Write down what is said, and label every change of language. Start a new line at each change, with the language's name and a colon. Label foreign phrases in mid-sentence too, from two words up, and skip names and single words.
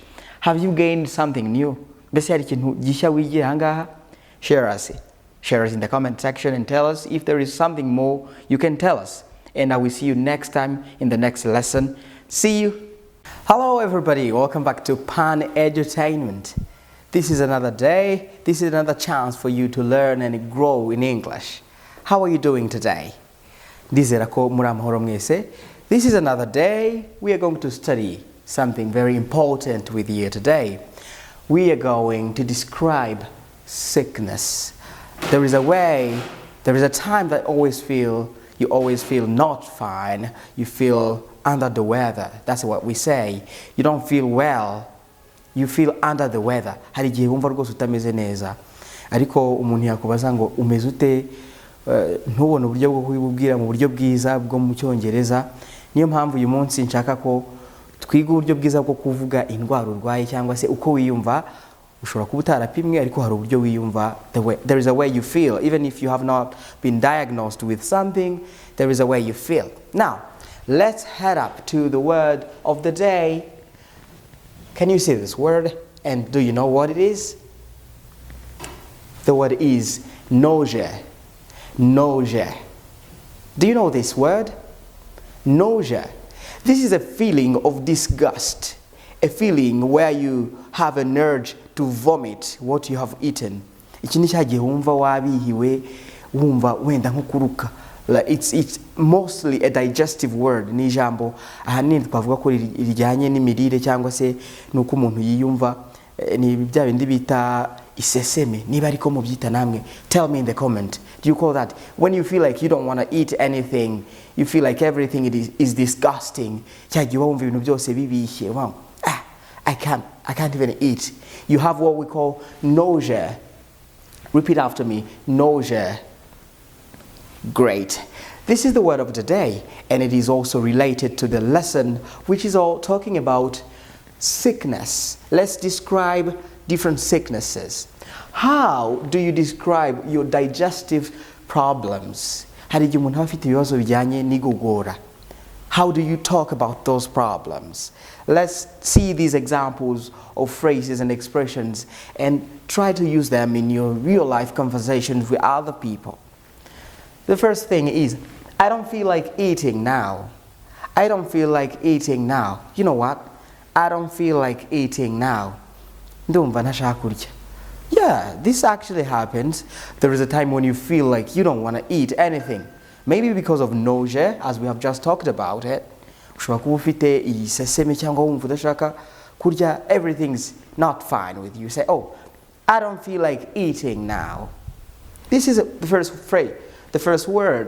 English: Have you gained something new?
Kinyarwanda: Mbese hari ikintu gishya wigiye ahangaha?
English: Share us in the comment section and tell us if there is something more you can tell us. And I will see you next time in the next lesson. See you. Hello everybody, welcome back to Pan Edutainment. This is another day, this is another chance for you to learn and grow in English. How are you doing today?
Kinyarwanda: Ndizera ko muri amahoro mwese.
English: This is another day, we are going to study something very important with you today. We are going to describe sickness. There is a time that you always feel not fine, you feel under the weather. That's what we say. You don't feel well. you feel under the weather,
Kinyarwanda: hari igihe wumva rwose utameze neza ariko umuntu yakubaza ngo umeze ute, ntubone uburyo bwo kubibwira mu buryo bwiza bwo mu Cyongereza. Niyo mpamvu uyu munsi nshaka ko twiga uburyo bwiza bwo kuvuga indwara urwaye cyangwa se uko wiyumva. Ushobora kuba utarapimwe ariko hari uburyo wiyumva,
English: there is a way you feel even if you have not been diagnosed with something, there is a way you feel. Now let's head up to the word of the day. Can you see this word and do you know what it is? The word is nausea. Nausea. Do you know this word? Nausea. This is a feeling of disgust, a feeling where you have an urge to vomit what you have eaten.
Kinyarwanda: Iki ni cyagihe wumva wabihiwe, wumva wenda nko kuruka.
English: It's mostly a digestive word.
Kinyarwanda: Ni ijambo ahanini twavuga ko rijyanye n'imirire cyangwa se nuko umuntu yiyumva, ni bya bindi bita iseseme. Niba ariko mubyita namwe,
English: tell me in the comment. Do you call that when you feel like you don't want to eat anything, you feel like everything is disgusting?
Kinyarwanda: Cyagihe wumva ibintu byose bibishye,
English: wow, I can't even eat. You have what we call nausea. Repeat after me, nausea. Great. This is the word of the day, and it is also related to the lesson, which is all talking about sickness. Let's describe different sicknesses. How do you describe your digestive problems?
Kinyarwanda: Hari igihe umuntu afite ibibazo bijyanye n'igogora.
English: How do you talk about those problems? Let's see these examples of phrases and expressions and try to use them in your real life conversations with other people. The first thing is, I don't feel like eating now. I don't feel like eating now. You know what? I don't feel like eating now.
Kinyarwanda: Ndumva ntashaka kurya.
English: Yeah, this actually happens. There is a time when you feel like you don't want to eat anything. Maybe because of nausea, as we have just talked about it.
Kinyarwanda: Ushobora kuba ufite iseseme cyangwa wumva udashaka kurya,
English: everything's not fine with you. You say, oh, I don't feel like eating now. This is the first phrase, the first word.